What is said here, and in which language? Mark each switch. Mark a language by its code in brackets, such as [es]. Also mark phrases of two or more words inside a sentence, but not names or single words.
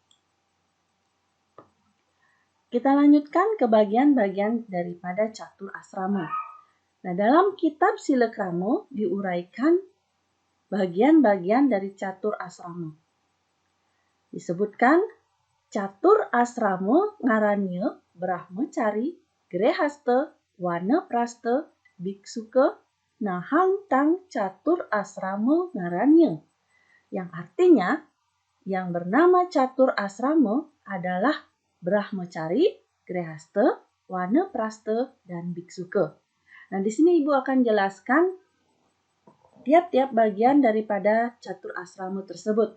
[id] Kita lanjutkan ke bagian-bagian daripada catur asrama. Nah, dalam kitab Silakrama diuraikan bagian-bagian dari catur asrama. Disebutkan catur asrama ngarannya Brahmacari, Grehasta, Wanaprasta, Biksuka, [kaw] Nahang tang catur asrama ngarannya. [id] Yang artinya, yang bernama catur asrama adalah Brahmacari, Grehasta, Wanaprasta, dan Biksuka. Nah, di sini Ibu akan jelaskan tiap-tiap bagian daripada catur asrama tersebut.